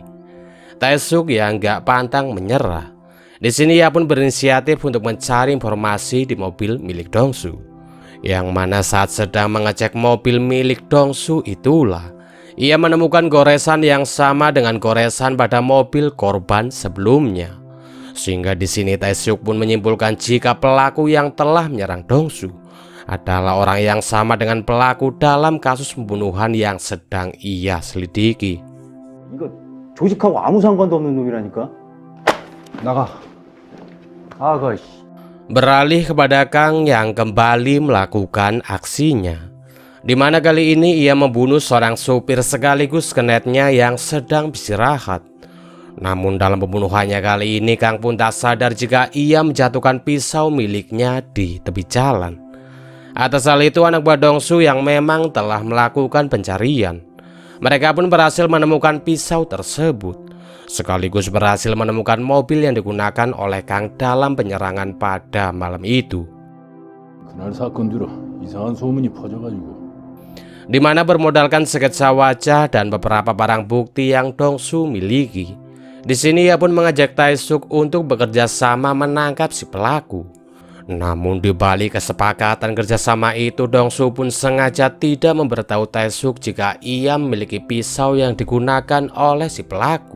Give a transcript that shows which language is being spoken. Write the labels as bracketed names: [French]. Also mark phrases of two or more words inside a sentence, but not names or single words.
[Indonesian] Taesuk yang gak pantang menyerah. Di sini ia pun berinisiatif untuk mencari informasi di mobil milik Dongsu, yang mana saat sedang mengecek mobil milik Dongsu itulah ia menemukan goresan yang sama dengan goresan pada mobil korban sebelumnya. Sehingga di sini Taesuk pun menyimpulkan jika pelaku yang telah menyerang Dongsu adalah orang yang sama dengan pelaku dalam kasus pembunuhan yang sedang ia selidiki. [Korean] 이거 조직하고 아무 상관도 없는 놈이라니까. 나가. 아가. [Indonesian] Beralih kepada Kang yang kembali melakukan aksinya, di mana kali ini ia membunuh seorang supir sekaligus kenetnya yang sedang beristirahat. Namun dalam pembunuhannya kali ini Kang pun tak sadar jika ia menjatuhkan pisau miliknya di tepi jalan. Atas hal itu anak buah Dongsu yang memang telah melakukan pencarian, mereka pun berhasil menemukan pisau tersebut, sekaligus berhasil menemukan mobil yang digunakan oleh Kang dalam penyerangan pada malam itu. [Korean] 그날 사건 뒤로 이상한 소문이 퍼져가지고 [Indonesian] Di mana bermodalkan sketsa wajah dan beberapa barang bukti yang Dongsu miliki, di sini ia pun mengajak Taesuk untuk bekerja sama menangkap si pelaku. Namun di balik kesepakatan kerjasama itu, Dongsu pun sengaja tidak memberitahu Taesuk jika ia memiliki pisau yang digunakan oleh si pelaku.